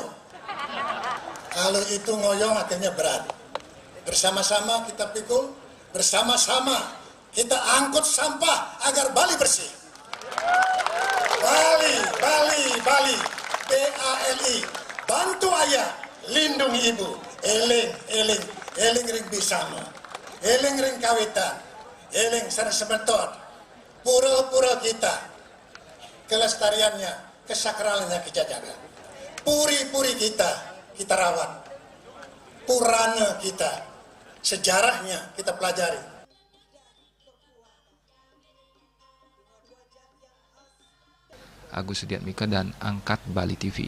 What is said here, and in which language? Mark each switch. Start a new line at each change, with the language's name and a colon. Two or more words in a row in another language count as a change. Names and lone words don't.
Indonesian: Kalau itu ngoyong akhirnya berat. Bersama-sama kita pikul, bersama-sama kita angkut sampah agar Bali bersih. Bali, BALI, bantu ayah, lindungi ibu,
Balinese: eling ring bisama, eling ring kawitan, eling sareng sebentot,
Indonesian: pura-pura kita, kelestariannya, kesakralannya kita jaga, puri-puri kita rawat, purana kita, sejarahnya kita pelajari. Agus Sudiatmika dan Angkat Bali TV.